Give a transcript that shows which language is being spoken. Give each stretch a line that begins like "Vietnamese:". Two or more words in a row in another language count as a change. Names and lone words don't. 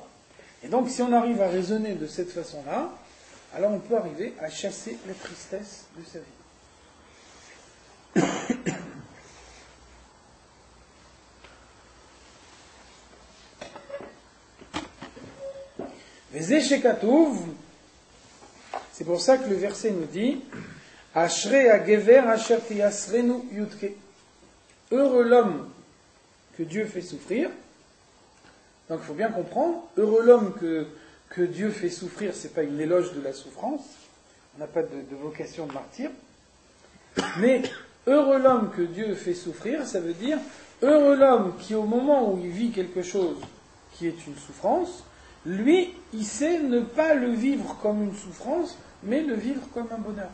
French: Et donc si on arrive à raisonner de cette façon-là, alors on peut arriver à chasser la tristesse de sa vie. C'est pour ça que le verset nous dit
Hebrew: אשרי הגבר אשר תיסרנו יה.
French: Heureux l'homme que Dieu fait souffrir. Donc il faut bien comprendre, heureux l'homme que Dieu fait souffrir, ce n'est pas une éloge de la souffrance, on n'a pas de vocation de martyr, mais heureux l'homme que Dieu fait souffrir, ça veut dire heureux l'homme qui au moment où il vit quelque chose qui est une souffrance, lui, il sait ne pas le vivre comme une souffrance, mais le vivre comme un bonheur.